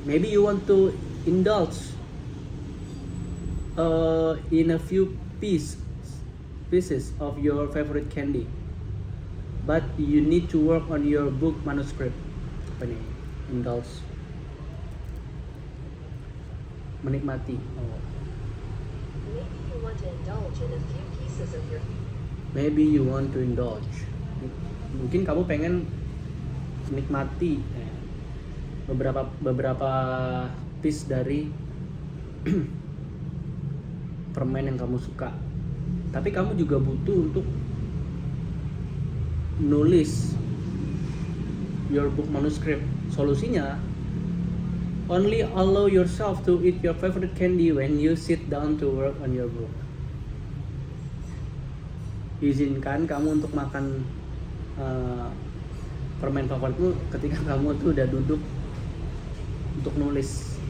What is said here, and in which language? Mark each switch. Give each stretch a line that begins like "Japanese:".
English: Maybe you want to indulge in a few pieces of your favorite candy, but you need to work on your book manuscript.
Indonesian: Apa nih? Indulge, menikmati.
English: Maybe you want to indulge in a few pieces of your. Maybe you want to indulge.
Indonesian: Mungkin kamu pengen menikmati beberapa piece dari permen yang kamu suka. Tapi kamu juga butuh untuk nulis
English: your book manuscript. Solusinya, only allow yourself to eat your favorite candy when you sit down to work on your book.
Indonesian: Izinkan kamu untuk makan permen favoritmu ketika kamu tuh udah duduk untuk nulis.